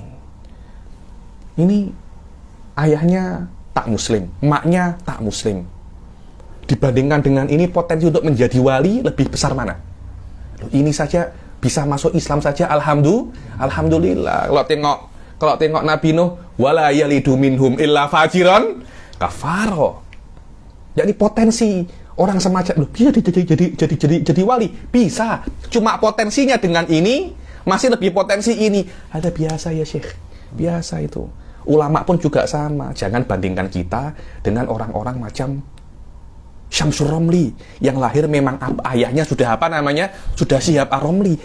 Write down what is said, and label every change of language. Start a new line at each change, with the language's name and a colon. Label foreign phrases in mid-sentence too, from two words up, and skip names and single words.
Indonesian: Ini ayahnya tak muslim, emaknya tak muslim. Dibandingkan dengan ini, potensi untuk menjadi wali lebih besar mana? Ini saja bisa masuk Islam saja, alhamdulillah. Kalau tengok Nabi Nuh,
Arabic: ولا يلدوا إلا فاجرا كفارا.
Indonesian: Jadi potensi orang semacam bisa jadi wali, bisa. Cuma potensinya dengan ini masih lebih potensi ini. Ada biasa ya Syekh, biasa itu. Ulama pun juga sama. Jangan bandingkan kita dengan orang-orang macam Syamsur Romli yang lahir memang ayahnya sudah apa namanya, sudah Syihab Ar-Romli.